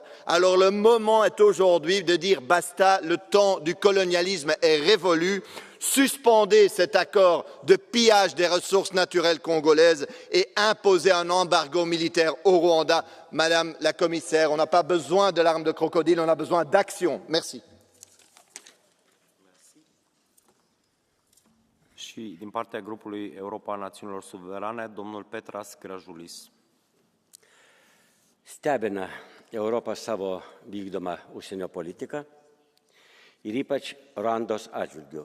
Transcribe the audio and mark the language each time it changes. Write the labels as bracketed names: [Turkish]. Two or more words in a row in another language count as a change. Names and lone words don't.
[French] Alors le moment est aujourd'hui de dire basta, le temps du colonialisme est révolu. Suspendez cet accord de pillage des ressources naturelles congolaises et imposez un embargo militaire au Rwanda. Madame la Commissaire, on n'a pas besoin de l'arme de crocodile, on a besoin d'action. Merci. [Romanian] Și din partea grupului Europa Națiunilor Suverane, domnul Petras Gražulis. [Lithuanian] Stebina Europą savo vykdomą užsienio politiką ir ypač Ruandos atžvilgiu.